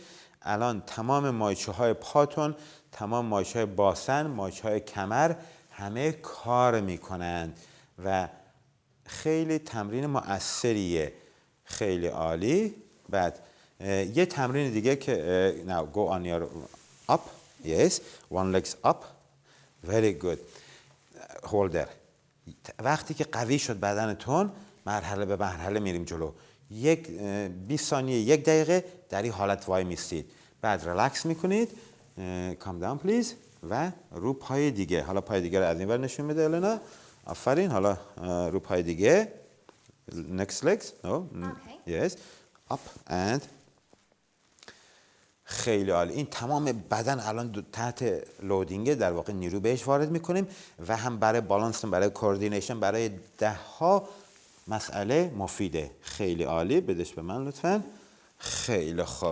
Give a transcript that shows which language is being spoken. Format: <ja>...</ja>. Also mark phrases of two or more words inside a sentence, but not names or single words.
<fa>الان تمام مایچه های پاتون، تمام مایچه های باسن، مایچه های کمر همه کار میکنند و خیلی تمرین مؤثریه. خیلی عالی. بعد یه تمرین دیگه که</fa> <en>now go on your up, yes, one legs up, very good, hold there.</en> <fa>وقتی که قوی شد بدنتون، مرحله به مرحله میریم جلو. 20 ثانیه 1 دقیقه در این حالت وای میستید، بعد ریلکس میکنید،</fa> <en>calm down please</en> <fa>و رو پای دیگه. حالا پای دیگه رو از این ور نشون میده النا. آفرین. حالا رو پای دیگه.</fa> <en>next legs, no, yes, up and.</en> <fa>خیلی عالی. این تمام بدن الان تحت لودینگ، در واقع نیرو بهش وارد میکنیم و هم برای بالانس، برای کوردینیشن، برای 10 ها مسئله مفیده. خیلی عالی. بدش به من لطفاً. خیلی خوب.</fa>